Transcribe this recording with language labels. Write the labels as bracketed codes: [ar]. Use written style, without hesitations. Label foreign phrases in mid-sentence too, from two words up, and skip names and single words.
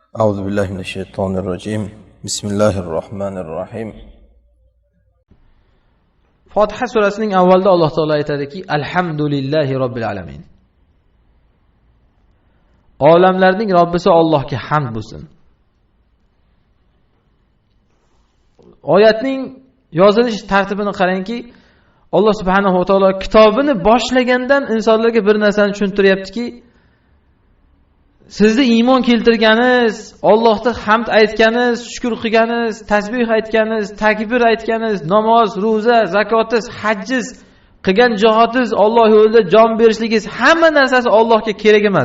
[ar] أعوذ بالله من الشيطان الرجيم بسم الله الرحمن الرحيم. [uz] Fotiha surasining avvalida Alloh taolo aytadiki, [ar] الحمد لله رب العالمين. [uz] Olamlarning Robbisi Allohga hamd bo'lsin. Oyatning yozilish tartibini qarangki, Alloh [ar] سبحانه وتعالى [uz] kitobini boshlagandan insonlarga bir narsani tushuntiryaptiki, sizni iymon keltirganingiz, Allohga hamd aytganingiz, shukr qilganingiz, tasbih aytganingiz, takbir aytganingiz, namoz, roza, zakotingiz, hajjiz, qilgan jihodingiz, Alloh yo'lida jon berishligingiz, hamma narsasi Allohga kerak emas.